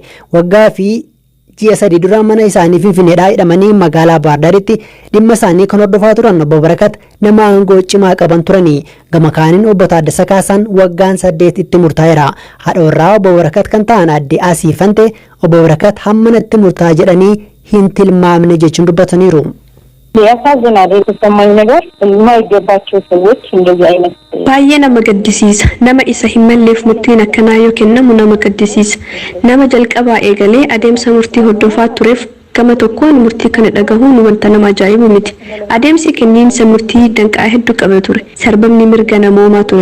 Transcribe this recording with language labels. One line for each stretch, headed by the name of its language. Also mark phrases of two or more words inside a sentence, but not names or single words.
Oromo: Waggaa fi ji'a 3 dura mana isaanii Finfinneedhaa hidhamanii magaalaa Baardaaritti dhimma isaanii kan hordofaa turan obbo Barakat nama aangoo cimaa qaban turanii. Gama kaaniin obbo Taaddasa Kaasaan waggaan 8 itti murtaa'eera. Haadha warraa obbo Barakat kan ta'an adde Asiifante obbo Barakat hammanatti murtaa jedhanii hin tilmaamne jechuun dubbataniiru.
Amharic: ያሳዝናል። የተሰማኝ ነገር የማይገባቸው ሰዎች እንደዚህ አይነት
Oromo: baay'ee nama gaddisiisa. Nama isa hin malleef murtiin akkanaa yoo kennamu nama gaddisiisa. Nama jalqabaa eegalee adeemsa murtii hordofaa tureef gama tokkoon murtii kana dhagahuun wanta nama ajaa'ibu miti. Adeemsi kenniinsa murtii danqaa hedduu qaba ture. Sarbamni mirga namoomaa ture.